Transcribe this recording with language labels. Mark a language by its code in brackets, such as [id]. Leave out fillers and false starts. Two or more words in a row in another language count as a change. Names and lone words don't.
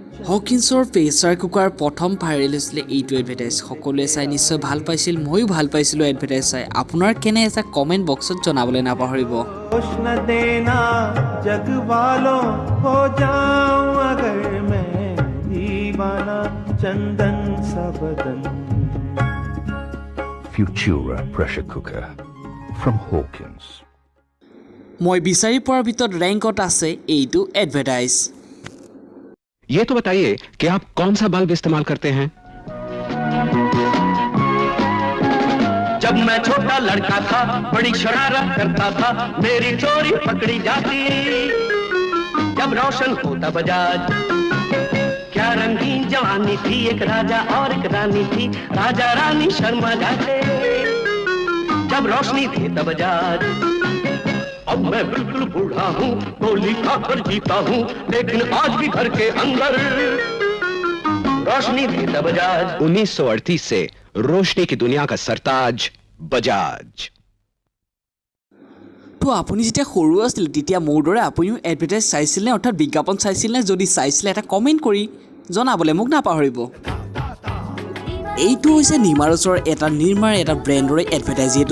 [as] হকিন্সৰ প্ৰেছাৰ কুকাৰ প্ৰথম ভাইৰেল হৈছিলে এইটো এডভাৰটাইজ সকলোৱে চাই নিশ্চয় ভাল পাইছিল ময়ো ভাল পাইছিলোঁ এডভাৰটাইজ চাই আপোনাৰ কেনে এটা [en] comment boxত [as] জনাবলৈ নাপাহৰিব [hi] न देना जग वालों हो जाऊं अगर मैं दीवाना चंदन सा बदन [en] Futura pressure cooker from Hawkins. [as] মই বিচাৰি পোৱাৰ ভিতৰত ৰেংকত আছে এইটো এডভাৰটাইজ [hi] ये तो बताइए कि आप कौन सा बल्ब इस्तेमाल करते हैं जब मैं छोटा लड़का था बड़ी शरारत करता था मेरी चोरी पकड़ी जाती जब रोशन होता बजाज क्या रंगीन जवानी थी एक राजा और एक रानी थी राजा रानी शर्मा जाते जब रोशनी थी तब बजाज अब मैं बिल्कुल बूढ़ा हूँ गोली खाकर जीता हूँ लेकिन आज भी घर के अंदर रोशनी थी तब बजाज 1938 से रोशनी की दुनिया का सरताज बजाज [as] তো আপুনি যেতিয়া সৰু আছিল তেতিয়া মোৰ দৰে আপুনিও এডভাৰটাইজ চাইছিল নে অৰ্থাৎ বিজ্ঞাপন চাইছিল নে যদি চাইছিলে এটা কমেণ্ট কৰি জনাবলৈ মোক নাপাহৰিব এইটো হৈছে নিমাৰছৰ এটা নিৰ্মাৰ এটা ব্ৰেণ্ডৰে এডভাৰটাইজ যিহেতু